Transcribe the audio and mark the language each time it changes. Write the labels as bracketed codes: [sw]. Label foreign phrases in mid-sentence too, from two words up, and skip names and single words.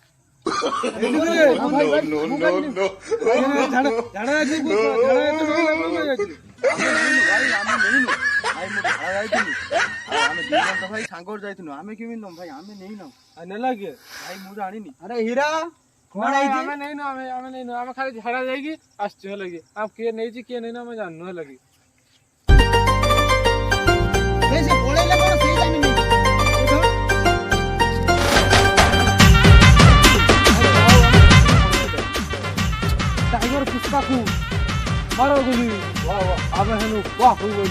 [or] ଭାଇ ସାଙ୍ଗରେ ଯାଇଥିଲୁ ଆମେ କେମିତି ନବୁ ଭାଇ ଆମେ ନେଇନୁ ନେଲା କିଏ ଭାଇ ମୁଁ ଜାଣିନି ଆରେ ହୀରା କଣ ଆମେ ହେଇଛି ନେଇନୁ ଆମେ ନେଇନୁ ଆମେ ଖାଲି ଝାଡା ଯାଇକି ଆସିଛୁ ହେଲା କି ଆଉ କିଏ ନେଇଛି କିଏ ନେଇନୁ ଆମେ ଜାଣିନୁ ହେଲା କି ସେ ପଳେଇଲେ କଣ ସେଇ ଜାଣିନି [hi] टाइगर पुष्पा को मारो गोली अब हेनु वाह हो गोली